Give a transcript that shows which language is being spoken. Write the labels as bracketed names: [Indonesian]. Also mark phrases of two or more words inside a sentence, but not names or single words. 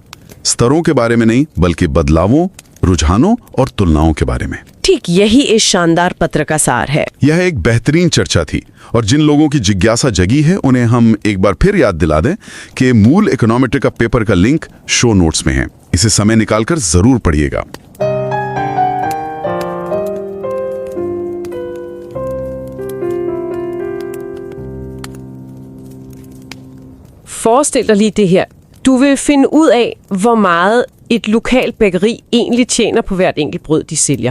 [Hindi] स्तरों के बारे में नहीं बल्कि बदलावों, रुझानों और तुलनाओं के बारे में। ठीक यही इस शानदार पत्र का सार है। यह एक बेहतरीन चर्चा थी और जिन लोगों की जिज्ञासा जगी है उन्हें हम एक बार फिर याद दिला दें कि मूल इकोनॉमेट्रिका पेपर का लिंक [English] show notes [Hindi] में है। इसे समय निकालकर जरूर पढ़िएगा। [Danish] Forestil dig lige det her. Du vil finde ud af, hvor meget et lokalt bageri egentlig tjener på hvert enkelt brød, de sælger.